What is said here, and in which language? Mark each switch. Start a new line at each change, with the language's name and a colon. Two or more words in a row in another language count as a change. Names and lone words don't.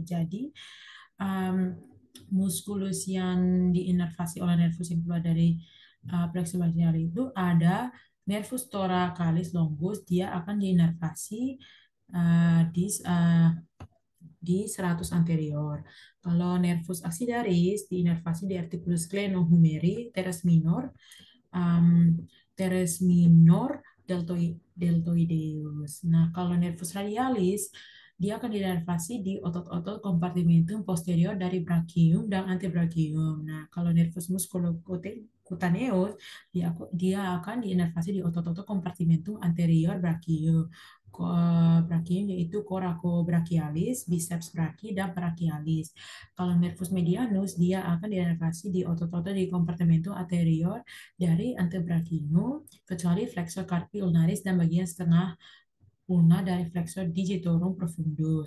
Indonesian: Jadi, um, muskulus yang diinervasi oleh nervus yang keluar dari plexus brachialis itu ada nervus thoracalis longus, dia akan diinervasi di seratus anterior. Kalau nervus axillaris diinervasi di articulus glenohumeri teres minor, um, teres minor deltoideus. Nah, kalau nervus radialis, dia akan dinervasi di otot-otot kompartimentum posterior dari brachium dan antebrachium. Nah, kalau nervus musculocutaneus, dia akan diinervasi di otot-otot kompartimentum anterior brachium. Brachium yaitu coracobrachialis, biceps brachii, dan brachialis. Kalau nervus medianus, dia akan diinervasi di otot-otot di kompartimentum anterior dari antebrachium, kecuali flexor carpi ulnaris dan bagian setengah ulna dari flexor digitorum profundus.